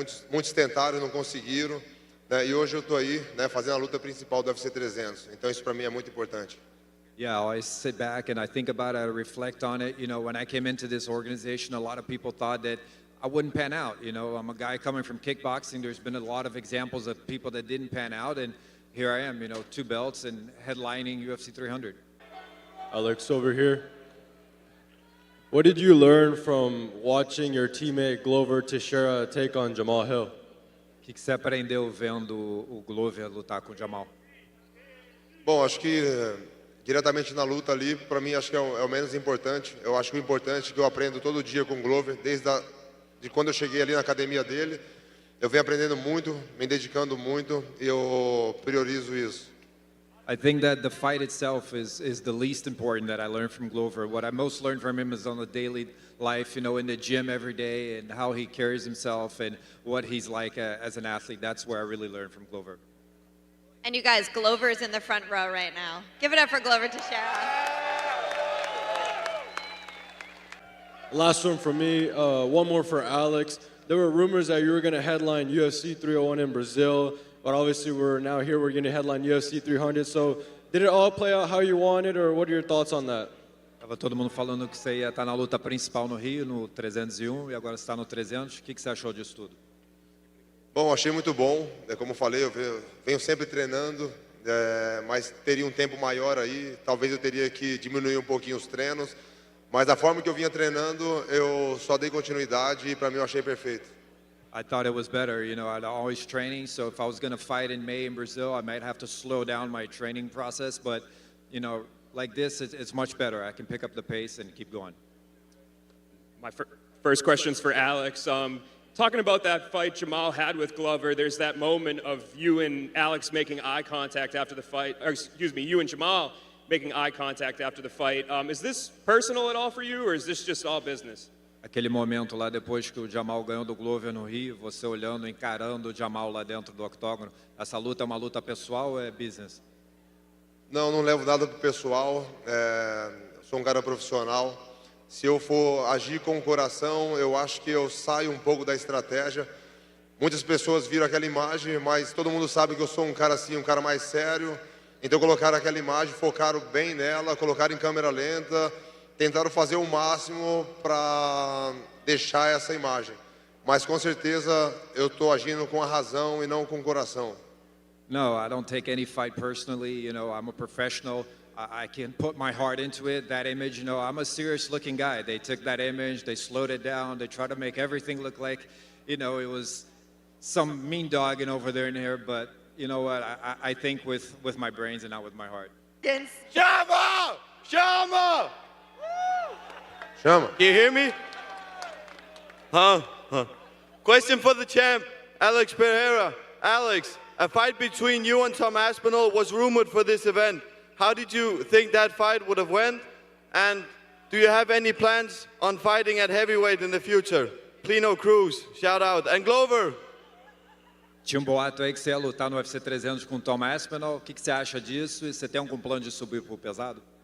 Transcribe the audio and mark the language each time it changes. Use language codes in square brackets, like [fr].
[pt] Muitos tentaram e não conseguiram. Né, e hoje eu estou aí, né, fazendo a luta principal do UFC 300. Então isso para mim é muito importante. [en] Yeah, I always sit back and I think about it, I reflect on it. You know, when I came into this organization, a lot of people thought that I wouldn't pan out. You know, I'm a guy coming from kickboxing. There's been a lot of examples of people that didn't pan out, and here I am, you know, 2 belts and headlining UFC 300. Alex over here. What did you learn from watching your teammate Glover Teixeira take on Jamal Hill? [pt] O que você aprendeu vendo o Glover lutar com o Jamal? Bom, acho que diretamente na luta ali, para mim acho que é o menos importante. Eu acho que o importante é que eu aprendo todo dia com o Glover, de quando eu cheguei ali na academia dele. Eu venho aprendendo muito, me dedicando muito, e eu priorizo isso. [en] I think that the fight itself is the least important that I learned from Glover. What I most learned from him is on the daily life, you know, in the gym every day, and how he carries himself and what he's like as an athlete. That's where I really learned from Glover. And you guys, Glover's in the front row right now. Give it up for Glover Teixeira. Last one from me, one more for Alex. There were rumors that you were going to headline UFC 301 in Brazil, but obviously we're going to headline UFC 300. So did it all play out how you wanted, or what are your thoughts on that? [pt] Tava todo mundo falando que você ia estar na luta principal no Rio, no 301, e agora está no 300. O que você achou disso tudo? Bom, achei muito bom. Como eu falei, eu venho sempre treinando, mas teria um tempo maior aí. Talvez eu teria que diminuir um pouquinho os treinos. Mas da forma que eu vinha treinando, eu só dei continuidade e para mim eu achei perfeito. [en] I thought it was better, you know, I'd always training, so if I was going to fight in May in Brazil, I might have to slow down my training process, but, you know, like this, it's much better. I can pick up the pace and keep going. My first question's for Alex. Talking about that fight Jamal had with Glover, there's that moment of you and Alex making eye contact after the fight, or excuse me, you and Jamal making eye contact after the fight. Is this personal at all for you, or is this just all business? [pt] Aquele momento lá depois que o Jamal ganhou do Glover no Rio, você olhando, encarando o Jamal lá dentro do octógono, essa luta é uma luta pessoal ou é business? Não levo nada pro pessoal, sou um cara profissional. Se eu for agir com o coração, eu acho que eu saio um pouco da estratégia. Muitas pessoas viram aquela imagem, mas todo mundo sabe que eu sou um cara assim, um cara mais sério. Então colocaram aquela imagem, focaram bem nela, colocaram em câmera lenta, tentaram fazer o máximo para deixar essa imagem. Mas com certeza eu estou agindo com a razão e não com o coração. [en] No, I don't take any fight personally. You know, I'm a professional. I can put my heart into it. That image, you know, I'm a serious-looking guy. They took that image, they slowed it down, they tried to make everything look like, you know, it was some mean dogging over there in here. But you know what? I think with my brains and not with my heart. against... [pt] Chama! Chama! Chama. [en] Can you hear me? Huh? Question for the champ, Alex Pereira. Alex, a fight between you and Tom Aspinall was rumored for this event. How did you think that fight would have went? And do you have any plans on fighting at heavyweight in the future? Plino Cruz, shout out. And Glover. [pt] Tinha boato aí que você ia lutar no UFC 300 com o Tom Aspinall. O que você acha disso? E você tem algum plano de subir pro pesado?